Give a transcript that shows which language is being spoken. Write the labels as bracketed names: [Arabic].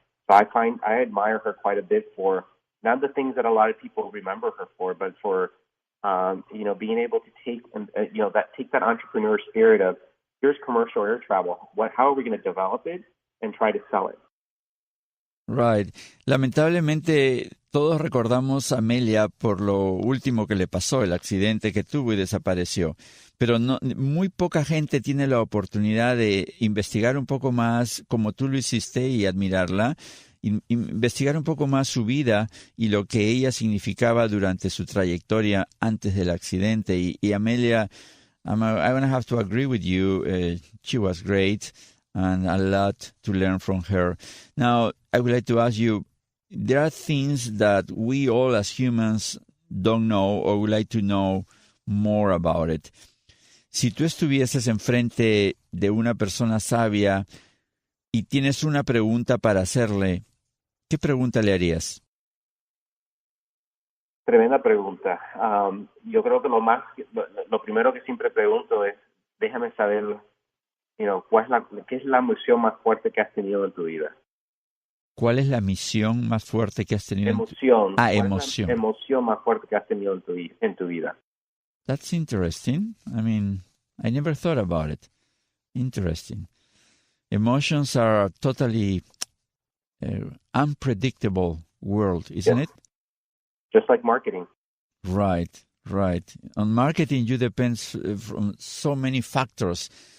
[English] So I admire her quite a bit for not the things that a lot of people remember her for, but for, being able to take that entrepreneur spirit of here's commercial air travel. How are we going to develop it and try to sell it? Right. [Spanish] Lamentablemente, todos recordamos a Amelia por lo último que le pasó, el accidente que tuvo y desapareció. Pero muy poca gente tiene la oportunidad de investigar un poco más, como tú lo hiciste, y admirarla, investigar un poco más su vida y lo que ella significaba durante su trayectoria antes del accidente. [English] Y Amelia, I'm going to have to agree with you. She was great. And a lot to learn from her. Now, I would like to ask you, there are things that we all as humans don't know or would like to know more about it. [Spanish] Si tú estuvieses enfrente de una persona sabia y tienes una pregunta para hacerle, ¿qué pregunta le harías? Tremenda pregunta. Yo creo que lo primero que siempre pregunto es, déjame saber ¿qué es la misión más fuerte que has tenido en tu vida? ¿Cuál es la misión más fuerte que has tenido emoción. Emoción. La emoción más fuerte que has tenido en tu vida. [English] That's interesting. I mean, I never thought about it. Interesting. Emotions are a totally unpredictable world, isn't it? Just like marketing. Right. On marketing, you depend from so many factors.